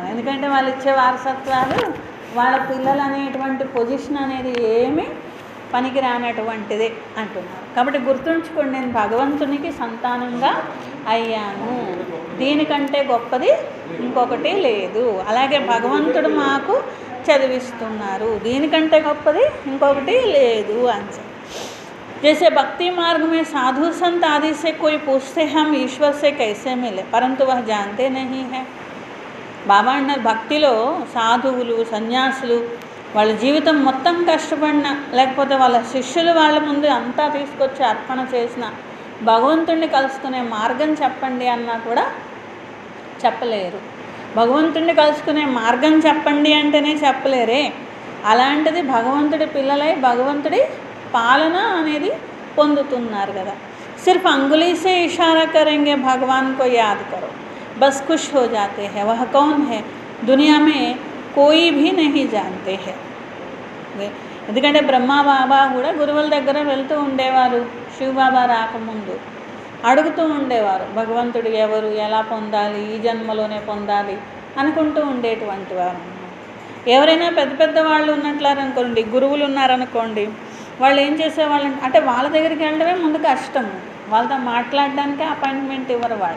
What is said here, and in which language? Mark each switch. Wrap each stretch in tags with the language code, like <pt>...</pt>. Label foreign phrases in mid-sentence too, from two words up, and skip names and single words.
<te>ఎందుకంటే వాళ్ళు ఇచ్చే వారసత్వాలు వాళ్ళ పిల్లలు అనేటువంటి పొజిషన్ అనేది ఏమీ పనికిరానటువంటిదే అంటున్నారు. కాబట్టి గుర్తుంచుకోండి, నేను భగవంతునికి సంతానంగా అయ్యాను, దీనికంటే గొప్పది ఇంకొకటి లేదు. అలాగే భగవంతుడు మాకు చదివిస్తున్నారు, దీనికంటే గొప్పది ఇంకొకటి లేదు అని.</te> <hi>जैसे भक्ति मार्ग में साधु संत आदि से कोई पूछते हम ईश्वर से कैसे मिले, परंतु वह जानते नहीं है.</hi> <te>బాబా అన్నారు, భక్తిలో సాధువులు, సన్యాసులు వాళ్ళ జీవితం మొత్తం కష్టపడిన, లేకపోతే వాళ్ళ శిష్యులు వాళ్ళ ముందు అంతా తీసుకొచ్చి అర్పణ చేసిన భగవంతుడిని కలుసుకునే మార్గం చెప్పండి అన్నా కూడా చెప్పలేరు. భగవంతుడిని కలుసుకునే మార్గం చెప్పండి అంటేనే చెప్పలేరే. అలాంటిది భగవంతుడి పిల్లలై భగవంతుడి పాలన అనేది పొందుతున్నారు కదా.</te> <hi>सिर्फ अंगुली से इशारा करेंगे भगवान को याद करो, बस खुश हो जाते हैं. वह कौन है? दुनिया में कोई भी नहीं जानते हैं.</hi> <te>ఎందుకంటే బ్రహ్మ బాబా కూడా గురువుల దగ్గర వెళ్తూ ఉండేవారు శివబాబా రాకముందు. అడుగుతూ ఉండేవారు, భగవంతుడు ఎవరు, ఎలా పొందాలి, ఈ జన్మలోనే పొందాలి అనుకుంటూ ఉండేటువంటి వారు. ఎవరైనా పెద్ద పెద్ద వాళ్ళు ఉన్నట్లనుకోండి, గురువులు ఉన్నారనుకోండి, వాళ్ళు ఏం చేసేవాళ్ళు అంటే వాళ్ళ దగ్గరికి వెళ్ళడమే ముందు కష్టము, వాళ్ళతో మాట్లాడడానికి అపాయింట్మెంట్ ఇవ్వరు వాళ్ళు.</te>